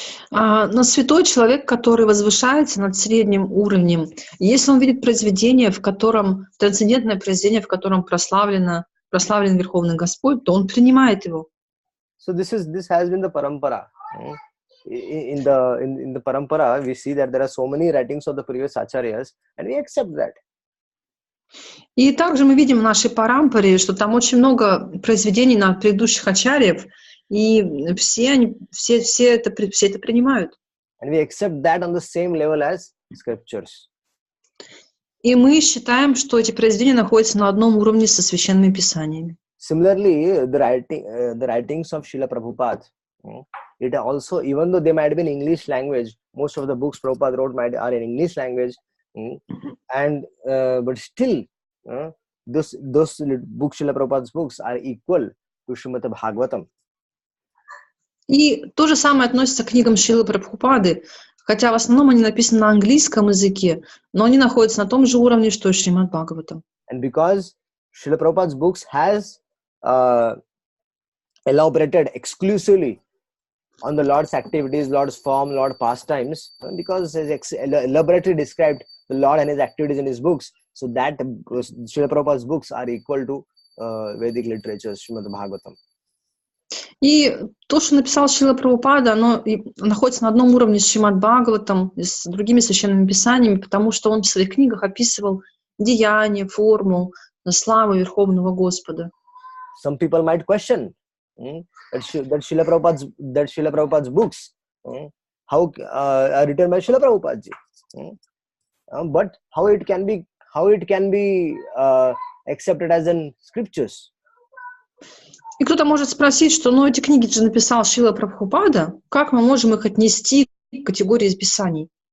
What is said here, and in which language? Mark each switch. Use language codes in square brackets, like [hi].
[ru] Но святой человек, который возвышается над средним уровнем, если он видит произведение, в котором трансцендентное произведение, в котором прославлен Верховный Господь, то он принимает его. [en] So this has been the parampara. In the parampara, we see that there are so many writings of the previous acharyas, and we accept that. [ru] И также мы видим в нашей парампаре, что там очень много произведений на предыдущих ачарьев, и все это принимают. [en] And we accept that on the same level as scriptures. [ru] И мы считаем, что эти произведения находятся на одном уровне со священными писаниями. [en] Similarly, the writings of Srila Prabhupada, it also, even though they might be in English language, most of the books Prabhupada wrote are in English language, and but still, those books, Srila Prabhupada's books, are equal to Srimad Bhagavatam. [ru] И то же самое относится к книгам Шрилы Прабхупады, хотя в основном они написаны на английском языке, но они находятся на том же уровне, что и Шримад Бхагаватам. [en] And because Srila Prabhupada's books has elaborated exclusively on the Lord's activities, Lord's form, Lord's pastimes, because it has elaborately described the Lord and His activities in His books, so that Srila Prabhupada's books are equal to Vedic literature, Srimad Bhagavatam. [ru] И то, что написал Шрила Прабхупада, оно находится на одном уровне с Шримад Бхагаватам, с другими священными писаниями, потому что он в своих книгах описывал деяния, форму, славу Верховного Господа. [en] Some people might question that Srila Prabhupada's books how are written by Srila Prabhupada, but how it can be accepted as in scriptures. [ru] И кто-то может спросить, что эти книги же написал Шрила Прабхупада, как мы можем их отнести к категории из Писаний?